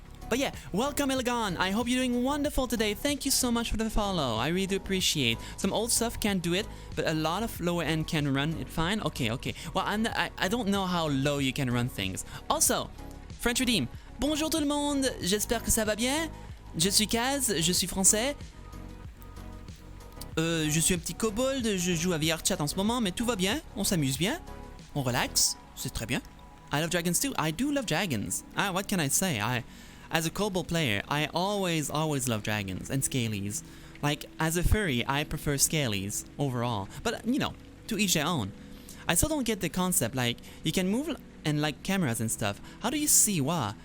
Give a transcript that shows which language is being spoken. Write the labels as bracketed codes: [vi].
[en] But yeah, welcome Illigan. I hope you're doing wonderful today. Thank you so much for the follow. I really do appreciate. Some old stuff can't do it, but a lot of lower end can run it fine. Okay, okay. Well, I don't know how low you can run things. Also, French Redeem. [fr] Bonjour tout le monde. J'espère que ça va bien. Je suis Kaz, je suis français. Je suis un petit kobold, je joue à VRChat en ce moment, mais tout va bien, on s'amuse bien, on relaxe, c'est très bien. [en] I love dragons too. I do love dragons. What can I say? As a kobold player, I always love dragons and scalies. Like, as a furry, I prefer scalies overall. But, you know, to each their own. I still don't get the concept, like, you can move and like cameras and stuff. How do you see? Wow.